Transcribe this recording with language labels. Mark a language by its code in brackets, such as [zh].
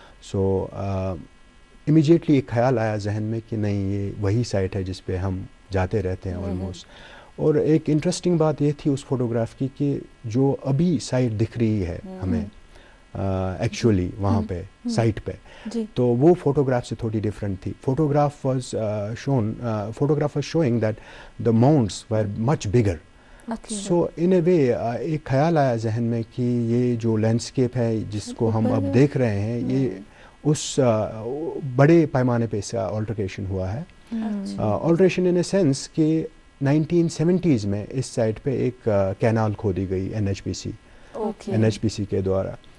[ur] سو immediately ایک خیال آیا ذہن میں کہ نہیں، یہ وہی سائٹ ہے جس پہ ہم جاتے رہتے ہیں آلموسٹ. اور ایک انٹرسٹنگ بات یہ تھی اس فوٹوگراف کی کہ جو ابھی سائٹ دکھ رہی ہے ہمیں ایکچولی وہاں پہ سائٹ پہ، تو وہ فوٹوگراف سے تھوڑی ڈفرینٹ تھی. [en] Photograph was showing that the mounts were much bigger. So in a way [ur] ایک خیال آیا ذہن میں کہ یہ جو لینڈسکیپ ہے جس کو ہم اب دیکھ رہے ہیں، یہ اس بڑے پیمانے پہ اس کا آلٹریشن ہوا ہے. [en] alteration in a sense [ur] کہ 1970s میں اس سائٹ پہ ایک کینال کھودی گئی NHPC کے دوارا.